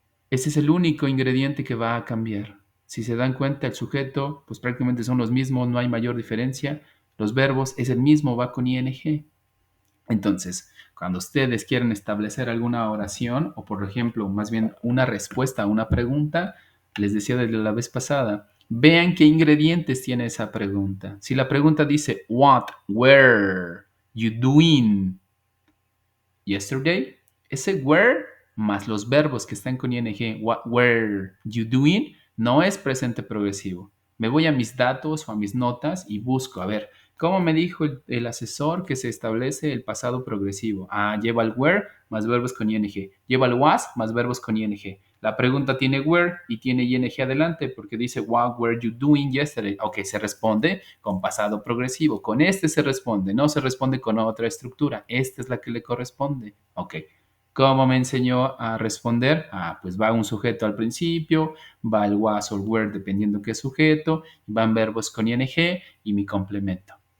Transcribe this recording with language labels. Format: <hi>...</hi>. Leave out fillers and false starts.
<es>Ese es el único ingrediente que va a cambiar. Si se dan cuenta, el sujeto, pues prácticamente son los mismos, no hay mayor diferencia. Los verbos es el mismo, va con ing. Entonces, cuando ustedes quieren establecer alguna oración o, por ejemplo, más bien una respuesta a una pregunta, les decía desde la vez pasada, vean qué ingredientes tiene esa pregunta. Si la pregunta dice,</es> <en>what were you doing yesterday?</en> <es>Ese were más los verbos que están con ing,</es> <en>what were you doing,</en> <es>no es presente progresivo. Me voy a mis datos o a mis notas y busco, a ver, ¿cómo me dijo el asesor que se establece el pasado progresivo? Ah, lleva el were más verbos con ing. Lleva el was más verbos con ing. La pregunta tiene were y tiene ing adelante porque dice</es> <en>what were you doing yesterday.</en> <es>Ok, se responde con pasado progresivo. Con este se responde, no se responde con otra estructura. Esta es la que le corresponde. Ok. ¿Cómo me enseñó a responder? Ah, pues va un sujeto al principio, va el was o el were dependiendo qué sujeto, van verbos con ing y mi complemento.</es>